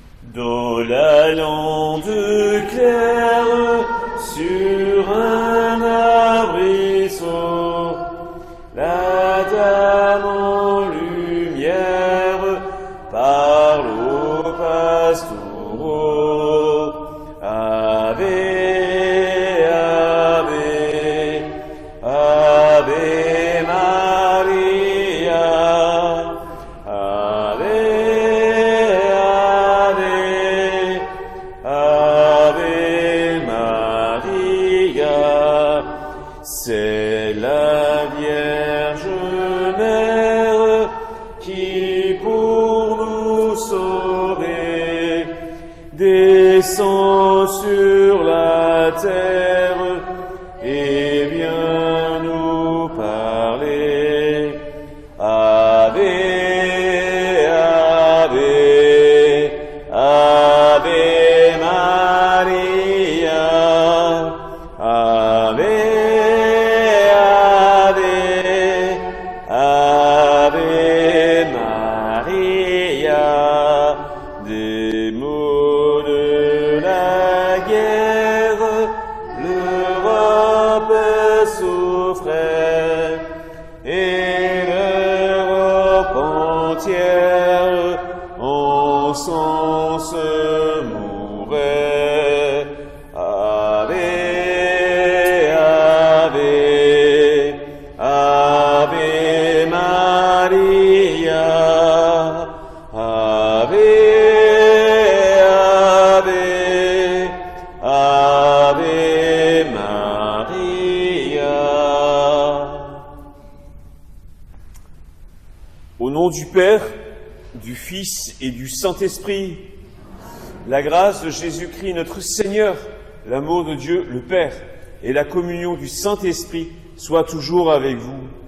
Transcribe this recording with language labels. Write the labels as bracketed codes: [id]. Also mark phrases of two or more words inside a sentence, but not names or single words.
[fr] Dans la lande claire, sur un arbrisseau, la dame en lumière parle aux pastoraux. [la] Ave, ave, ave Maria, ave, ave, ave Maria. [fr] C'est la Vierge Mère qui pour nous sauver descend sur la terre et vient nous parler. [la] Ave, ave, ave Maria, ave, ave, ave Maria. [fr] Des mots de la guerre, l'Europe souffrait et l'Europe entière en sens mourait. [la] Ave, ave, ave Maria, ave, ave, ave Maria. [fr] Au nom du Père, du Fils et du Saint-Esprit, la grâce de Jésus-Christ notre Seigneur, l'amour de Dieu le Père et la communion du Saint-Esprit soient toujours avec vous.